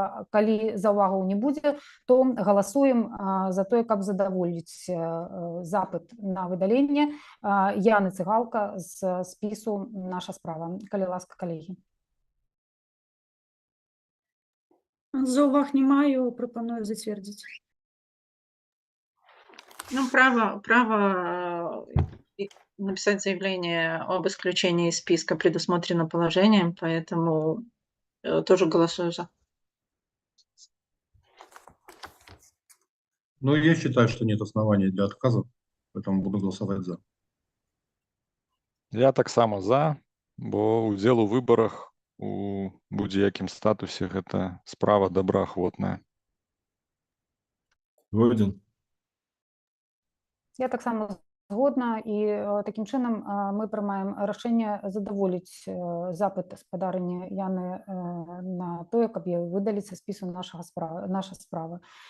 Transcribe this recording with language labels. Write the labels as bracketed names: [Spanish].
[Belarusian] Калі заўвагаў не будзе, то галасуем за тое, каб задаволіць запыт на выдаленне Яны Цыгалка з спісу «Наша справа». Калі ласка, калегі. Заўваг не маю, прапаную зацвердзіць. [Russian] Ну, право написать заявление об исключении из списка предусмотрено положением, поэтому тоже голосую за. Ну, я считаю, что нет оснований для отказа, поэтому буду голосовать за. [Belarusian] Я таксама за, бо удзел у выбарах у будзе-якім статусе гэта справа добраахвотная. Згоден. Я таксама згодна, і такім чынам мы прымаем рашэнне задаволіць запыт спадарні Яны на тое, каб ёй выдаліць са спісу «Наша справа».